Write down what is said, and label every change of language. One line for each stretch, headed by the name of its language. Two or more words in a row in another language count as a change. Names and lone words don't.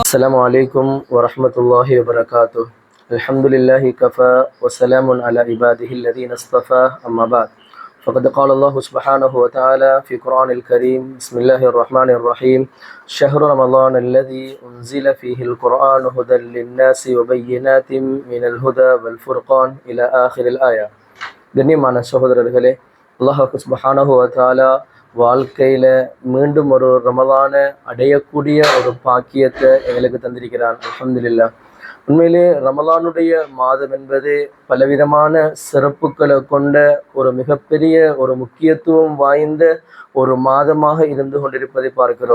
Arabic: السلام عليكم ورحمة الله وبركاته. الحمد لله كفى وسلام على عباده الذين اصطفى. أما بعد، فقد قال الله سبحانه وتعالى في قرآن الكريم: بسم الله الرحمن الرحيم. شهر رمضان الذي أنزل فيه القرآن هدى للناس وبينات من الهدى والفرقان إلى آخر الآية.
Tamil: கண்ணியமான சகோதரர்களே,
Arabic: الله سبحانه وتعالى
Tamil: வாழ்க்கையில் மீண்டும் ஒரு ரமலானை அடையக்கூடிய ஒரு பாக்கியத்தை எங்களுக்கு தந்திருக்கிறான். அல்ஹம்துலில்லாஹ். உண்மையிலே ரமலானுடைய மாதம் என்பது பலவிதமான சிறப்புகளை கொண்ட ஒரு மிகப்பெரிய ஒரு முக்கியத்துவம் வாய்ந்த ஒரு மாதமாக இருந்து கொண்டிருப்பதை பார்க்கிறோம்.